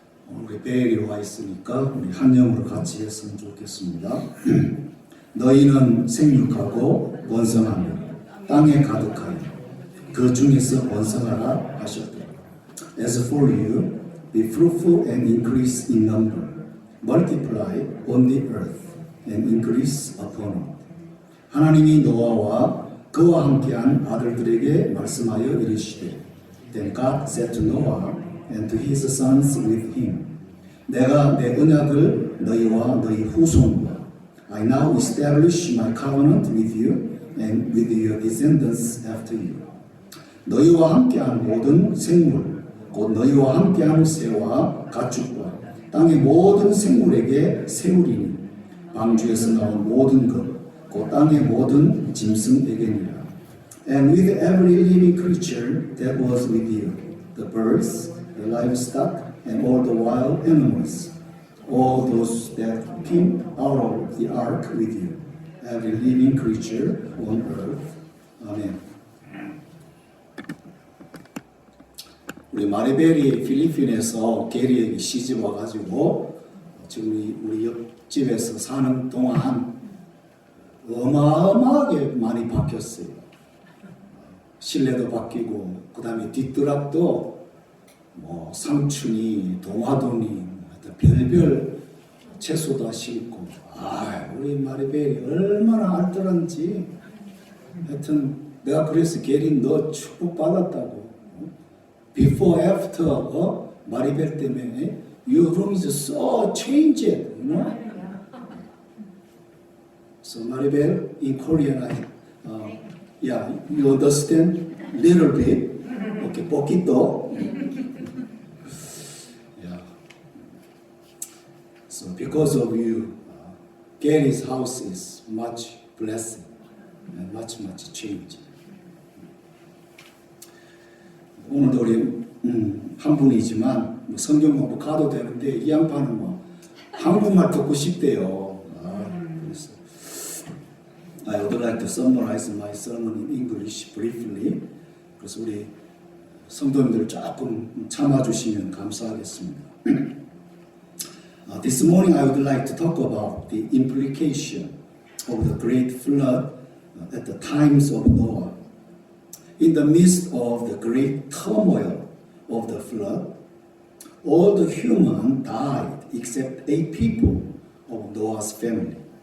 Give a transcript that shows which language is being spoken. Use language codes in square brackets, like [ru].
[ko] 우리 베일이 와 있으니까 우리 한 영으로 같이 했으면 좋겠습니다. 너희는 생육하고 번성하며 땅에 가득하여 그 중에서 번성하라 하셨더라. [en] As for you, be fruitful and increase in number, multiply on the earth and increase upon it. [ko] 하나님이 노아와 그와 함께한 아들들에게 말씀하여 이르시되, [en] Then God said to Noah and to his sons with him, [ko] 내가 내 언약을 너희와 너희 후손과 [en] I now establish my covenant with you and with your descendants after you. [ko] 너희와 함께한 모든 생물, 곧 너희와 함께한 새와 가축과 땅의 모든 생물에게 세우리니 방주에서 나온 모든 것, 곧 땅의 모든 짐승에게니라. [en] And with every living creature that was with you, the birds, the livestock, and all the wild animals, all those that came out of the ark with you, every living creature on earth. [ko] 아멘. 우리 마리벨이 필리핀에서 게리에게 시집 와가지고 지금 우리 옆집에서 사는 동안 어마어마하게 많이 바뀌었어요. 실내도 바뀌고, 그 다음에 뒷드락도 뭐 상춘이, 동화돈이, 별별 채소도 심고, 우리 마리벨이 얼마나 알뜰한지. 하여튼 내가 그래서 게리 너 축복 받았다고. [en] Before, after, [ko] 마리벨 때문에 [en] your room is so changed, you know? So Maribel, in Korean, you understand little bit, okay, poquito. Yeah. So because of you, Gary's house is much blessed and much change. [ko] 오늘도 우리 한 분이지만 성경 공부 가도 되는데 이 양반은 뭐 한국말 듣고 싶대요. [en] 그래서 I would like to summarize my sermon in English briefly. [ko] 그래서 우리 성도님들 조금 참아주시면 감사하겠습니다. [en] This morning I would like to talk about the implication of the great flood at the times of Noah. In the midst of the great turmoil of the flood, all the humans died except 8 people of Noah's family.